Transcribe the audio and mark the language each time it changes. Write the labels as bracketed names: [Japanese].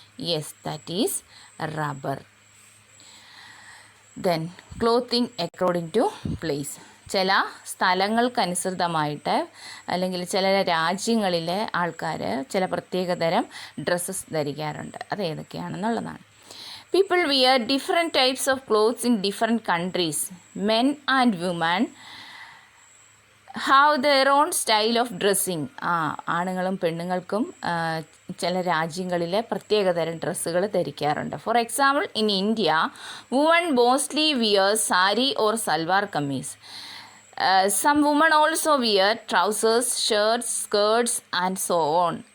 [English] Yes, that is rubber. Then clothing according to place. [Malayalam] ചില സ്ഥലങ്ങൾക്കനുസൃതമായിട്ട് അല്ലെങ്കിൽ ചില രാജ്യങ്ങളിലെ ആൾക്കാർ ചില പ്രത്യേകതരം ഡ്രസ്സസ് ധരിക്കാറുണ്ട്. അത് ഏതൊക്കെയാണെന്നുള്ളതാണ്. [English] People wear different types of clothes in different countries. Men and women have their own style of dressing. [Malayalam] ആണുങ്ങളും പെണ്ണുങ്ങൾക്കും ചില രാജ്യങ്ങളിൽ പ്രത്യേകതരം ഡ്രസ്സുകൾ ധരിക്കാറുണ്ട്. [English] For example, in India woman mostly wear sari or salwar kameez. Some woman also wear trousers, shirts, skirts and so on.